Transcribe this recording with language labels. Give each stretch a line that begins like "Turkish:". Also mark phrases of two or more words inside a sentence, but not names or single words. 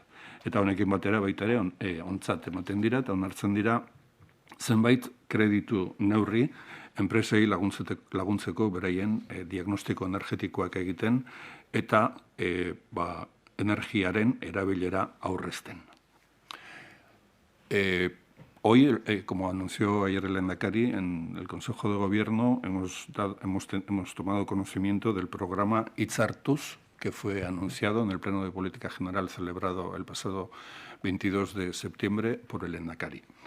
Basque: Eta honekin batera baita ere ontzat ematen dira eta onartzen dira zenbait kreditu neurri enpresei laguntzeko beraien diagnostiko energetikoak egiten eta energiaren erabilera aurrezten.
Spanish: Hoy, como anunció ayer el lehendakari, en el Consejo de Gobierno hemos tomado conocimiento del programa Hitzartuz, que fue anunciado en el Pleno de Política General celebrado el pasado 22 de septiembre por el lehendakari.